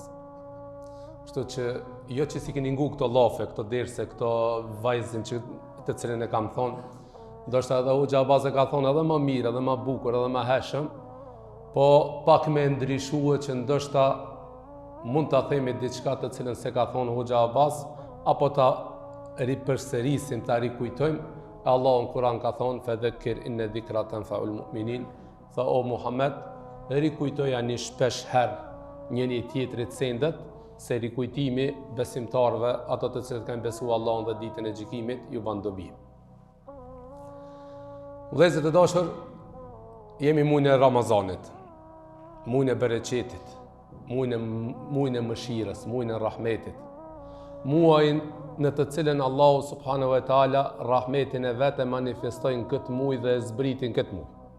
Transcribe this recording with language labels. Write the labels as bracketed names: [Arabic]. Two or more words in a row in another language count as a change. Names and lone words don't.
[Albanian] Kështu që jo që si keni ngu këto llafe, këto derse, këto vajzën që të cilën e kam thonë, ndoshta edhe Hoxha Abbas e ka thonë edhe më mirë, edhe më bukur, edhe më hershëm, po pak me ndryshuar që ndoshta mund ta themi diçka të cilën se ka thonë Hoxha Abbas, apo ta ripërsërisim, ta rikujtojmë. Allahu në Kur'an ka thonë [Arabic] فذكر إن الذكرى تنفع المؤمنين, [Albanian] tha o Muhammed, rikujtoja një shpesh herë njëri tjetrit sendet, se rikujtimi besimtarëve, ato të cilët kanë besuar Allahun dhe ditën e gjykimit, ju ban dobi. Vëllezër të dashur, jemi muajin e Ramazanit, muajin e bereqetit, muajin e mëshirës, muajin e rahmetit, muajin në të cilën Allahu [Arabic] سبحانه وتعالى [Albanian] rahmetin e vetë manifestojnë këtë muaj dhe e zbritin këtë muaj.